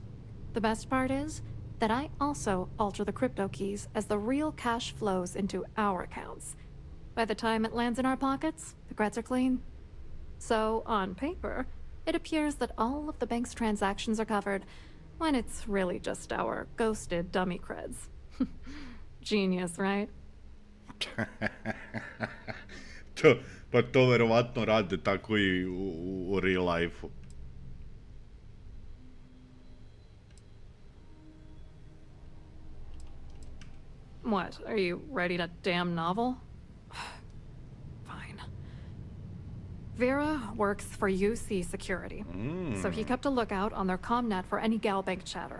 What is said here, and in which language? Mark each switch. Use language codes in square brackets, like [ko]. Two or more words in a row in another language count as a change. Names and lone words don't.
[en] The best part is that I also alter the crypto keys as the real cash flows into our accounts. By the time it lands in our pockets, the creds are clean. So, on paper, it appears that all of the bank's transactions are covered, when it's really just our ghosted dummy creds. Genius, right? [sr] Pa to verovatno rade tako i u [en] real life-u. What, are you writing a damn novel? Fine. Vera works for UC Security, so he kept a lookout on their comnet for any Galbank chatter.